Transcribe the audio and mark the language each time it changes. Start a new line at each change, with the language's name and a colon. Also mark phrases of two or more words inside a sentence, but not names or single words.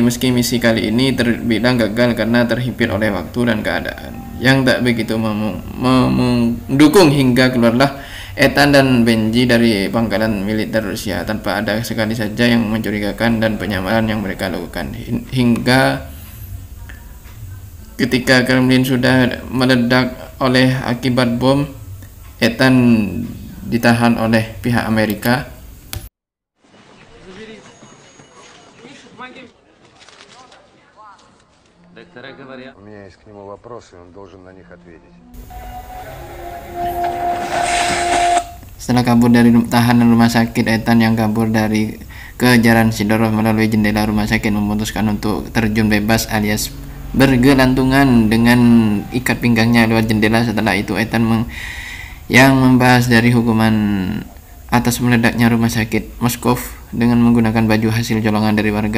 Indonesian: meski misi kali ini terbilang gagal karena terhimpit oleh waktu dan keadaan yang tak begitu mendukung, hingga keluarlah Ethan dan Benji dari pangkalan militer Rusia tanpa ada sekali saja yang mencurigakan dan penyamaran yang mereka lakukan, hingga ketika Kremlin sudah meledak oleh akibat bom, Ethan ditahan oleh pihak Amerika.
Russian: У меня есть к нему вопросы, он должен на них ответить.
Indonesian: Setelah kabur dari tahanan rumah sakit, Ethan yang kabur dari ke Jalan Sidorov melalui jendela rumah sakit, memutuskan untuk terjun bebas alias bergelantungan dengan ikat pinggangnya lewat jendela. Setelah itu Ethan yang membahas dari hukuman atas meledaknya rumah sakit Moskov dengan menggunakan baju hasil colongan dari warga.